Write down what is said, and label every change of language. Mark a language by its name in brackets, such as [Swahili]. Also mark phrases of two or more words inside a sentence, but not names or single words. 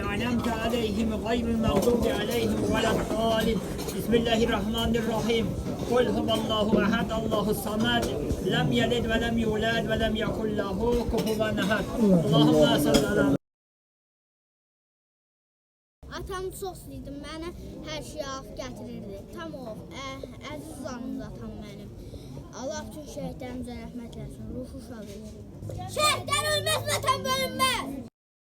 [Arabic] أنعمت عليهم غير المغضوب عليهم ولا الضالين بسم الله الرحمن الرحيم قل هو الله أحد الله الصمد لم يلد ولم يولد ولم يكن له كفوا أحد اللهم صل على [Azerbaijani] Atam çox istəyirdi, mənə hər şeyi alıb gətirirdi. Tam o, əziz canımdı atam mənim. Allah bütün şəhidlərimizə rəhmət eləsin, ruhu şad eləsin. Şəhidlər ölməz, vətən bölünməz!